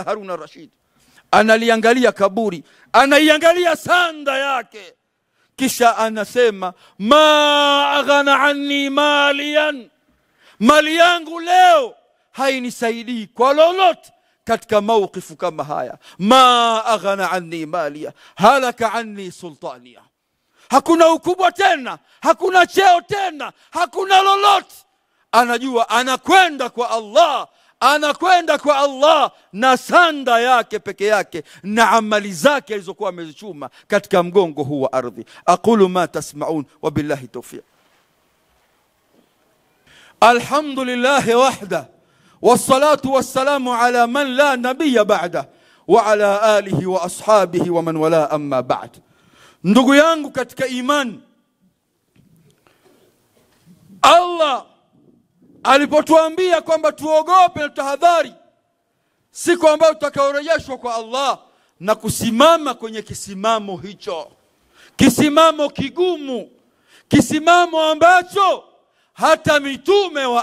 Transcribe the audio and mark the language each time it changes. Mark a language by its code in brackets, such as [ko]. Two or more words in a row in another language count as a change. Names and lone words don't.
[sw] Harun al-Rashid analiangalia kaburi, anaiangalia sanda yake, kisha anasema [ar] ما أغنى عني ماليه, [sw] mali yangu leo hainisaidii kwa lolote katika mawqifu kama haya. [ar] ما أغنى عني ماليه هلك عني سلطانيه, [sw] hakuna ukubwa tena, hakuna cheo tena, hakuna lolote. Anajua anakwenda kwa Allah, anakwenda kwa Allah na sanda yake peke yake na amali zake alizokuwa amezichuma katika mgongo huu wa ardhi. [ar] أقول ما تسمعون وبالله التوفيق. الحمد لله وحده والصلاة والسلام على من لا نبي بعده وعلى آله وأصحابه ومن والاه، أما بعد. [sw] Ndugu yangu katika imani, Allah alipotuambia kwamba tuogope na tahadhari siku ambayo tutakaorejeshwa kwa Allah na kusimama kwenye kisimamo hicho, kisimamo kigumu, kisimamo ambacho hata mitume